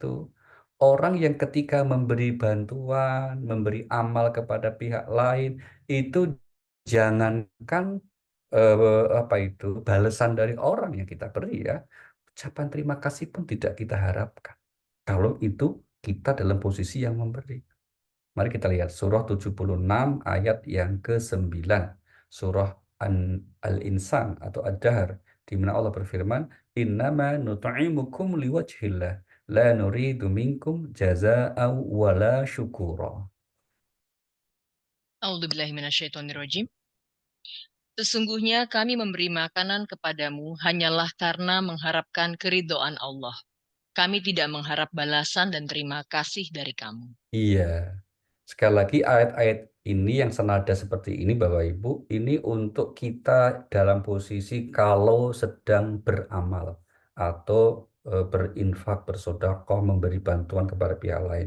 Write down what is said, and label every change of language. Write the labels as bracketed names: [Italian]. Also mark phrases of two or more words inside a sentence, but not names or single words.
[Indonesian] Orang yang ketika memberi bantuan, memberi amal kepada pihak lain, itu jangankan apa itu balasan dari orang yang kita beri ya. Ucapan terima kasih pun tidak kita harapkan. Kalau itu kita dalam posisi yang memberi. Mari kita lihat surah 76 ayat yang ke-9. Surah Al-Insan atau Ad-Dahr, di mana Allah berfirman, [Arabic] "إنما نطعمكم لوجه الله، لا نريد منكم جزاء ولا شكورا." أعوذ بالله من الشيطان الرجيم. [Indonesian] Sesungguhnya kami memberi makanan kepadamu hanyalah karena mengharapkan keridhaan Allah. Kami tidak mengharap balasan dan terima kasih dari kamu. Iya. Sekali lagi ayat-ayat ini yang senada seperti ini Bapak Ibu, ini untuk kita dalam posisi kalau sedang beramal atau berinfak, bersedekah, memberi bantuan kepada pihak lain.